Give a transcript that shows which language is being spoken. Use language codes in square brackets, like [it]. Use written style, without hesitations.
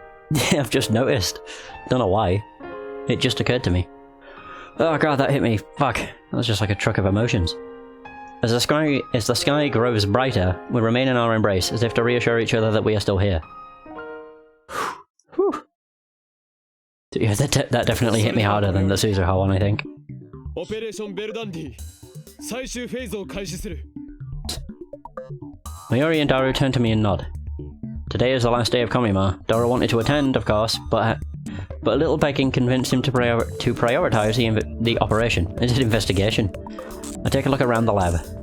[en] Yeah, I've just noticed. Don't know why. It just occurred to me. Oh god, that hit me. Fuck. That was just like a truck of emotions. As the sky grows brighter, we remain in our embrace, as if to reassure each other that we are still here. Whew. Yeah, that definitely hit me harder than the Suzuha one, I think. [ja] Operation Verdandi 最終フェーズを開始する。 [en] Mayuri and Daru turn to me and nod. Today is the last day of Komima. Daru wanted to attend, of course, but a little begging convinced him to prioritize the operation. Is it investigation? I take a look around the lab.